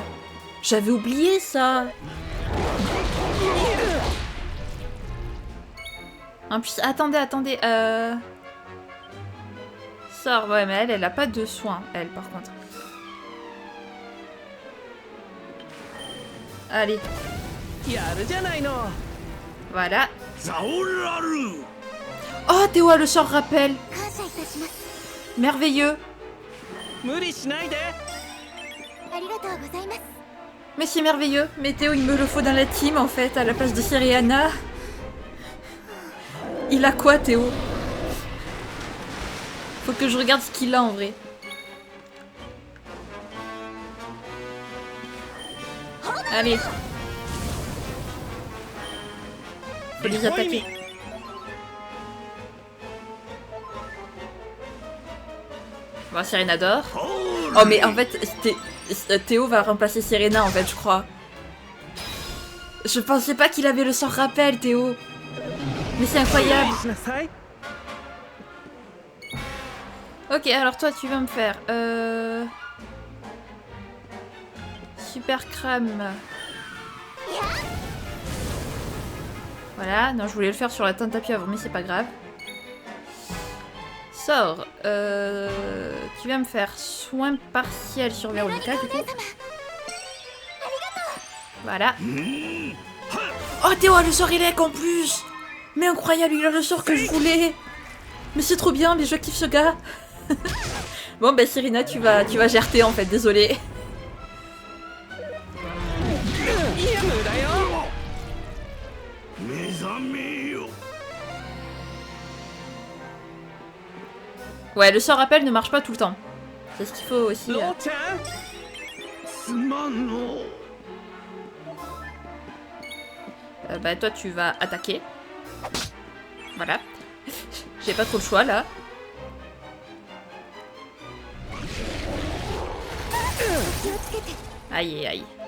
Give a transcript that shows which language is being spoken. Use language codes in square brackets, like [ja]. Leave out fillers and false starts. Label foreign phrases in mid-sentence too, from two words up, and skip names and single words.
[fr] J'avais oublié ça. En plus, attendez. Sort, ouais mais elle a pas de soins, elle par contre. Allez. [ja] やるじゃないの [fr] Voilà. Oh, Théo a le sort rappel. [ja] 感謝いたします。 [fr] Merveilleux. [ja] 無理しないでありがとうございます。 [fr] Mais c'est merveilleux. Mais Théo, il me le faut dans la team, en fait, à la place de Syriana. Il a quoi, Théo? Faut que je regarde ce qu'il a, en vrai. Allez. Faut les attaquer. Bon, Serena dort. Oh, mais en fait, Théo va remplacer Serena, en fait, je crois. Je pensais pas qu'il avait le sort rappel, Théo. Mais c'est incroyable. [ja] しなさい [fr] Ok, alors toi, tu vas me faire... Super crème. Voilà, non, je voulais le faire sur la teinte à pieuvre, mais c'est pas grave. Sors. Tu vas me faire soin partiel sur Véronica, du coup. Voilà. Oh, Théo a le sort élec en plus. Mais incroyable, il a le sort que je voulais. Mais c'est trop bien, mais je kiffe ce gars. Bon, bah Serena, tu vas gerter en fait, désolé. [ja] ゲームだよ [fr] Ouais, le sort rappel ne marche pas tout le temps. C'est ce qu'il faut aussi. [ja] ローちゃん [fr] Bah toi, tu vas attaquer. Voilà. J'ai pas trop le choix là. Aïe aïe.